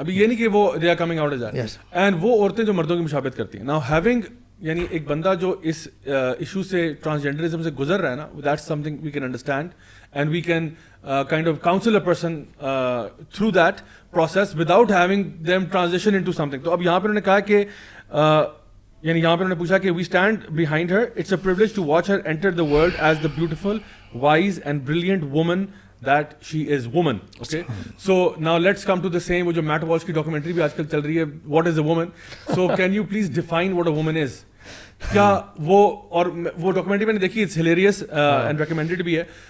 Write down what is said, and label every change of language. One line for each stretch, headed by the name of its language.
Urdu: ابھی یہ نہیں کہ وہ
English: they are coming out as that, and
Urdu: وہ عورتیں جو مردوں کی مشابہت کرتی ہیں.
English: Now having
Urdu: یعنی ایک بندہ جو اس ایشو سے ٹرانسجینڈرزم سے گزر رہا ہے نا,
English: that's something we can understand and we can kind of counsel a person through that process without having them transition into something.
Urdu: تو اب یہاں پہ انہوں نے کہا کہ یعنی یہاں پہ انہوں نے پوچھا کہ
English: we stand behind her. It's a privilege to watch her enter the world as the beautiful, wise and brilliant woman that she is woman. Okay, so now let's come to the same,
Urdu: wo jo Matt Walsh ki documentary bhi aajkal chal rahi hai,
English: what is a woman. So can you please define what a woman is?
Urdu: kya wo aur wo documentary maine dekhi,
English: it's hilarious and recommended
Urdu: bhi hai.